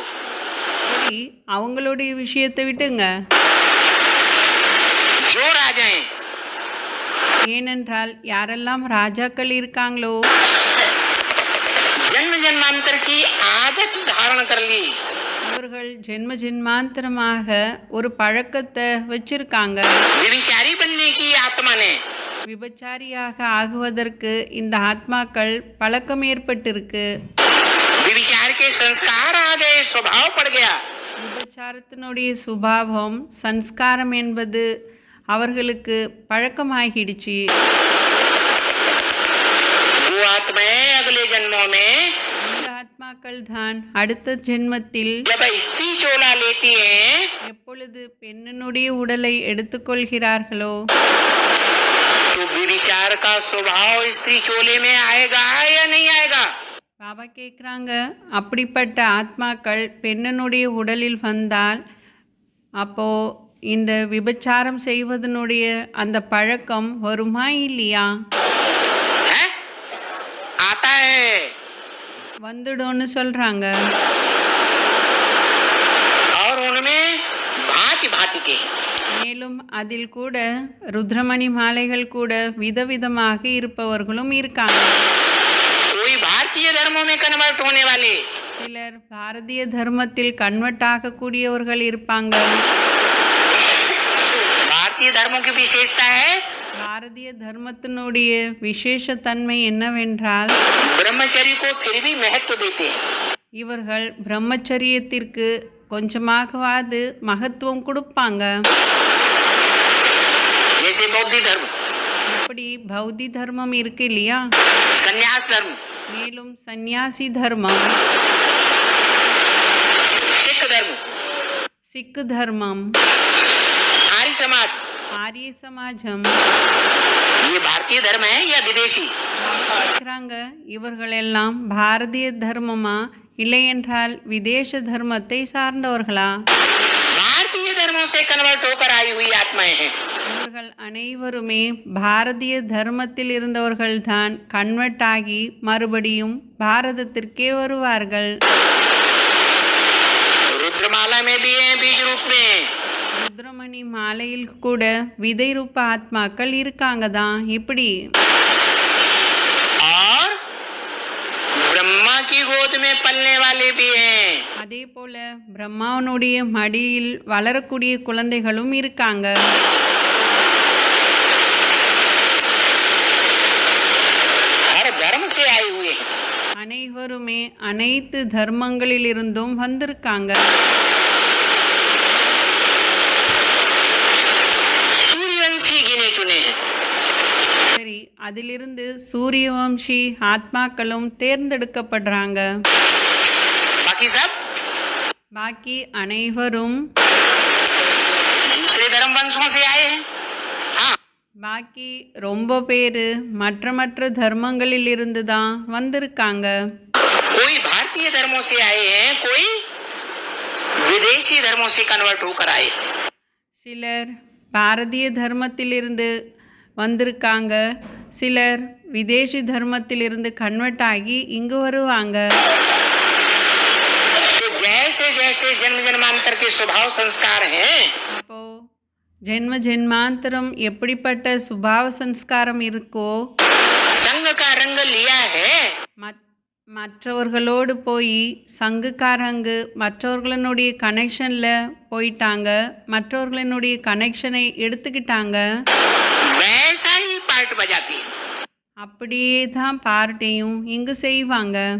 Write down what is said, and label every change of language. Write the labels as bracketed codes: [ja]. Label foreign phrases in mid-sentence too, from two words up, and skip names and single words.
[ta] சரி, அவங்களுடைய விஷயத்தை விட்டுங்க. [hi] जो राजाएं [ta] ஏனென்றால் யாரெல்லாம் ராஜாக்கள் இருக்காங்களோ [hi] जन्म जन्मांतर की आदत धारण कर ली, [ta] இவர்கள் ஜென்ம ஜென்மாந்தரமாக ஒரு பழக்கத்தை வச்சிருக்காங்க. [hi] व्यभिचारी बनने की आत्मा ने [ta] விபச்சாரியாக ஆகுவதற்கு இந்த ஆத்மாக்கள் பழக்கம் ஏற்பட்டிருக்கு. [hi] व्यभिचार के संस्कार आ गए, स्वभाव पड़ गया। [ta] விபச்சாரத்தினுடைய சுபாவம் சன்ஸ்காரம் என்பது அவர்களுக்கு பழக்கமாகிடுச்சு. [hi] वो आत्माएं अगले जन्मों में [ta] இந்த ஆத்மாக்கள் தான் அடுத்த ஜென்மத்தில் [hi] जब स्त्री चोला लेती हैं [ta] எப்பொழுது பெண்ணினுடைய உடலை எடுத்துக்கொள்கிறார்களோ [hi] तो व्यभिचार का स्वभाव स्त्री चोले में आएगा या नहीं आएगा? [ta] பாபா கேட்குறாங்க, அப்படிப்பட்ட ஆத்மாக்கள் பெண்ணினுடைய உடலில் வந்தால் அப்போ இந்த விபச்சாரம் செய்வதனுடைய அந்த பழக்கம் வருமா இல்லையா? [hi] है? आता है। [ta] வந்துடும்னு சொல்றாங்க. [hi] और उनमें भांति भांति के [ta] மேலும் அதில் கூட ருத்ரமணி மாலைகள் கூட விதவிதமாக இருப்பவர்களும் இருக்காங்க. [hi] कोई भारतीय धर्मों में कन्वर्ट होने वाले, [ta] சிலர் பாரதிய தர்மத்தில் கன்வெர்ட் ஆகக்கூடியவர்கள் இருப்பாங்க. [hi] भारतीय धर्मों की विशेषता है [ta] பாரதிய தர்மத்தினுடைய விசேஷ தன்மை என்னவென்றால் [hi] ब्रह्मचर्य को फिर भी महत्व देते हैं। [ta] இவர்கள் பிரம்மச்சரியத்திற்கு கொஞ்சமாகவாது மகத்துவம் கொடுப்பாங்க. [hi] जैसे बौद्ध धर्म, [ta] இப்படி பௌத்தி தர்மம் இருக்கு இல்லையா? [hi] संन्यास धर्म, [ta] மேலும் சந்நியாசி தர்மம், [hi] सिख धर्म, [ta] சிக்கு தர்மம், [hi] आर्य समाज, [ta] ஆரிய சமாஜம். [hi] ये भारतीय धर्म है या विदेशी? [ta] கேட்குறாங்க, இவர்களெல்லாம் பாரதிய தர்மமா இல்லை என்றால் விதேச தர்மத்தை சார்ந்தவர்களா? [hi] भारतीय धर्मों से कन्वर्ट होकर आई हुई आत्माएं हैं। [ta] இவர்கள் அனைவருமே பாரதிய தர்மத்தில் இருந்தவர்கள்தான் கன்வெர்ட் ஆகி மறுபடியும் பாரதத்திற்கே வருவார்கள். [hi] रुद्रमाला में भी है बीज रूप में, [ta] ருத்ரமணி மாலையில் கூட விதை ரூப ஆத்மாக்கள் இருக்காங்க தான். இப்படி [hi] और ब्रह्मा की गोद में पलने वाले भी हैं। [ta] அதே போல பிரம்மாவனுடைய மடியில் வளரக்கூடிய குழந்தைகளும் இருக்காங்க. [hi] हर धर्म से आए हुए हैं। [ta] அனைவருமே அனைத்து தர்மங்களிலிருந்தும் வந்திருக்காங்க. [hi] सूर्यवंशी गिने चुने हैं। [ta] சரி, அதிலிருந்து சூரியவம்சி ஆத்மாக்களும் தேர்ந்தெடுக்கப்படுறாங்க. [hi] बाकी सब [ta] பாக்கி அனைவரும் [hi] दूसरे धर्म वंशों से आए हैं। हाँ, [ta] பாக்கி ரொம்ப பேர் மற்ற தர்மங்களில் இருந்து தான் வந்திருக்காங்க. [hi] कोई भारतीय धर्मों से आए हैं, कोई विदेशी धर्मों से कन्वर्ट होकर आए। [ta] சிலர் பாரதிய தர்மத்திலிருந்து வந்திருக்காங்க, சிலர் விதேசி தர்மத்திலிருந்து கன்வெர்ட் ஆகி இங்கு வருவாங்க. [hi] तो जैसे जैसे जन्म जन्मांतर के स्वभाव संस्कार हैं, [ta] அப்போ ஜென்ம ஜென்மாந்தரம் எப்படிப்பட்ட சுபாவ சன்ஸ்காரம் இருக்கோ [hi] संघ का रंग लिया है, [ta] மற்றவர்களோடு போய் சங்குக்காரங்கு மற்றவர்களுடைய கனெக்ஷனில் போயிட்டாங்க, மற்றவர்களினுடைய கனெக்ஷனை எடுத்துக்கிட்டாங்க. [hi] वैसा ही पार्ट बजाती है। [ta] அப்படியே தான் பார்ட்டியும் இங்கு செய்வாங்க.